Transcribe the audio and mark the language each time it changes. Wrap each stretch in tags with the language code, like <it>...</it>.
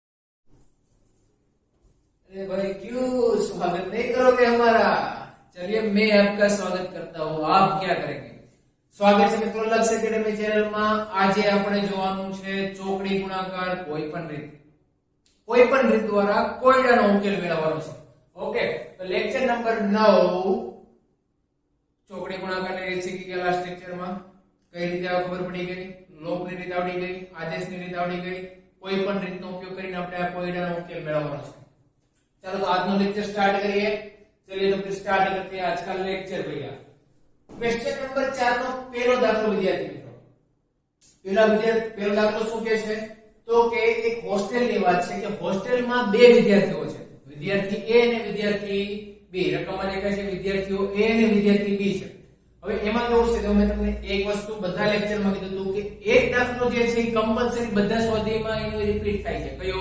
<hi>अरे भाई क्यों स्वागत नहीं करोगे हमारा? चलिए मैं आपका स्वागत करता हूँ। आप क्या करेंगे? स्वागत है मित्रों लक्ष्य एकेडमी चैनल में।</hi> <gu>આજે આપણે જોવાનું છે ચોકડી ગુણાકાર કોઈપણ રીત દ્વારા કોયડાનો ઉકેલ મેળવવાનો છે। ઓકે, તો લેક્ચર નંબર 9 ચોકડી ગુણાકારની રીત શીખી ગયા। લાસ્ટ લેક્ચરમાં કઈ રીતે ખબર પડી ગઈ, લોપની રીત આવડી ગઈ, આદેશની રીત આવડી ગઈ, કોઈપણ રીતનો ઉપયોગ કરીને આપણે આ કોયડાનો ઉકેલ મેળવવાનો છે।</gu> <hi>चलो तो आज नो लेक्चर स्टार्ट करिए। चलिए तो फिर स्टार्ट करते हैं आज का लेक्चर भैया।</hi> <gu>क्वेश्चन नंबर 4 નો પહેલો દાખલો વિદ્યાર્થી મિત્રો, પહેલો દાખલો શું કહે છે તો કે એક હોસ્ટેલ ની વાત છે કે હોસ્ટેલમાં બે વિદ્યાર્થીઓ છે, વિદ્યાર્થી A અને વિદ્યાર્થી B। રકમમાં દેખાય છે વિદ્યાર્થીઓ A અને વિદ્યાર્થી B છે। હવે એમાં કેવું છે તો મેં તમને એક વસ્તુ બધા લેક્ચરમાં કીધું હતું કે એક દાખલો જે છે કમ્પલસરી બધા સ્વાધ્યાયમાં એનું રિપીટ થાય છે।</gu>